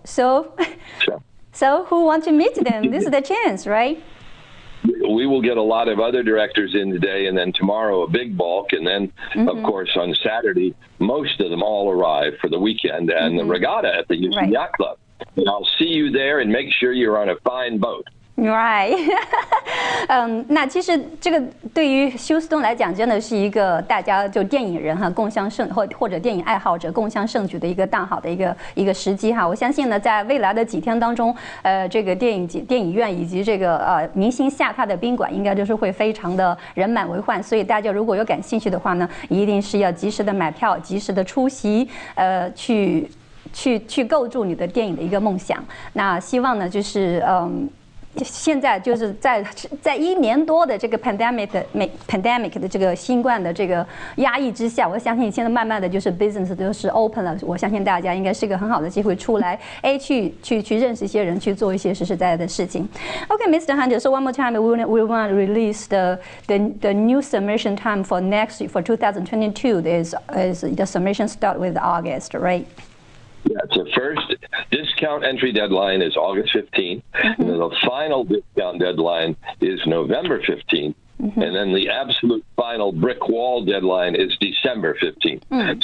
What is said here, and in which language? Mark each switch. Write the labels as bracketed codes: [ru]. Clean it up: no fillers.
[en] So who wants to meet them? This is the chance, right? We will get a lot of other directors in today, and then tomorrow a big bulk, and then, of course, on Saturday, most of them all arrive for the weekend and the regatta at the Houston Yacht Club. And I'll see you there, and make sure you're on a fine boat. Right. [zh] 那其实这个对于休斯顿来讲，真的是一个大家就电影人哈共襄盛或者电影爱好者共襄盛举的一个大好的一个时机哈。我相信呢，在未来的几天当中，这个电影院以及这个明星下榻的宾馆，应该都是会非常的人满为患。所以大家如果有感兴趣的话呢，一定是要及时的买票，及时的出席，去构筑你的电影的一个梦想。那希望呢，就是现在就是在1年多的这个 pandemic 的这个新冠的这个压抑之下，我相信现在慢慢的就是 business 都是 open 了。我相信大家应该是一个很好的机会出来，去认识一些人，去做一些实实在在的事情。 [en] Okay, Mr. Hunter. So one more time, we want to release the new submission time for 2022. Is the submission start with August, right? Yeah, so first discount entry deadline is August 15th, and then the final discount deadline is November 15th, and then the absolute final brick wall deadline is December 15th.